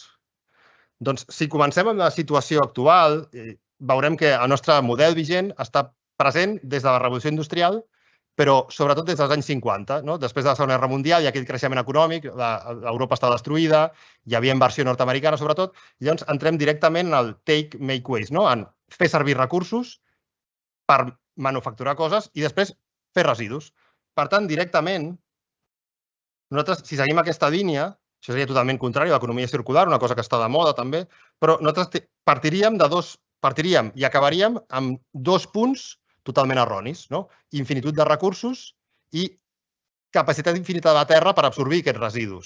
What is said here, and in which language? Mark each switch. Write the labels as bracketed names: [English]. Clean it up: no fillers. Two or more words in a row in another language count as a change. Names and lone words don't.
[Catalan] Doncs si comencem amb la situació actual, veurem que el nostre model vigent està present des de la Revolució Industrial, però sobretot des dels anys 50. Després de la Segona Guerra Mundial hi ha aquell creixement econòmic, l'Europa està destruïda, hi havia inversió nord-americana sobretot, i llavors entrem directament al [English] take, make, waste, [Catalan] en fer servir recursos per manufacturar coses i després fer residus. Per tant, directament, nosaltres, si seguim aquesta línia, això seria totalment contrari a l'economia circular, una cosa que està de moda també, però nosaltres partiríem i acabaríem amb 2 punts totalment erronis, infinitud de recursos i capacitat infinita de la terra per absorbir aquests residus.